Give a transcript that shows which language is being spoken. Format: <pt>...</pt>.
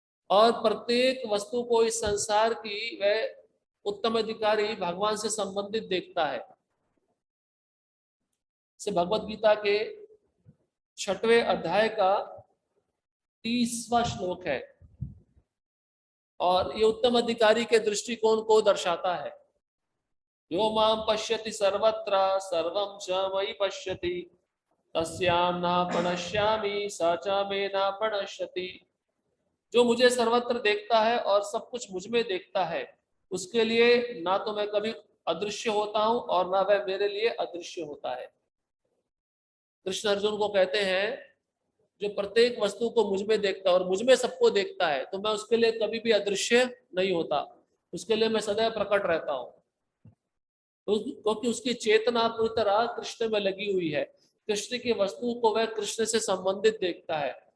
<hi>और प्रत्येक वस्तु को इस संसार की वह उत्तम अधिकारी भगवान से संबंधित देखता है। से भगवत गीता के 6वें अध्याय का 30वां श्लोक है और ये उत्तम अधिकारी के दृष्टिकोण को दर्शाता है।</hi> <sa>यो माम पश्यति सर्वत्र सर्वं च मयि पश्यति तस्यां न प्रणश्यामि स च मे न प्रणश्यति।</sa> <hi>जो मुझे सर्वत्र देखता है और सब कुछ मुझ में देखता है, उसके लिए ना तो मैं कभी अदृश्य होता हूं और ना वह मेरे लिए अदृश्य होता है। कृष्ण अर्जुन को कहते हैं जो प्रत्येक वस्तु को मुझ में देखता है और मुझ में सबको देखता है, तो मैं उसके लिए कभी भी अदृश्य नहीं होता, उसके लिए मैं सदैव प्रकट रहता हूं, क्योंकि उसकी चेतना पूरी तरह कृष्ण में लगी हुई है। कृष्ण की वस्तु को वह कृष्ण से संबंधित देखता है।</hi>